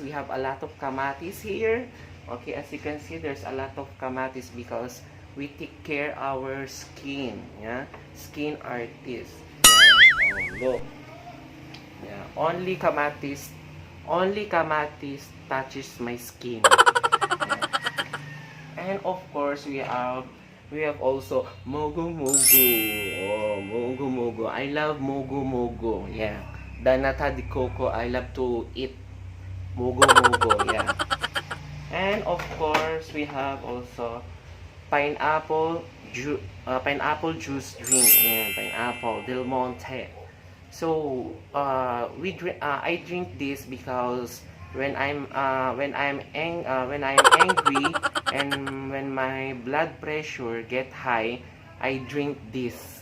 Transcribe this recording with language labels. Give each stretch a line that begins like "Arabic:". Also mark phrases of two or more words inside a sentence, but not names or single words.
English: We have a lot of kamatis here. Okay, as you can see, there's a lot of kamatis because we take care our skin. Yeah, skin artist. Yeah. Oh, look. Yeah, only kamatis touches my skin. Yeah. And of course, we have also mogo mogo. Oh, mogo mogo. I love mogo mogo. Yeah. The nata de coco. I love to eat mogo mogo. Yeah. And of course, we have also pineapple juice drink. Yeah, pineapple Del Monte. So I drink this because when I'm angry and when my blood pressure get high, I drink this.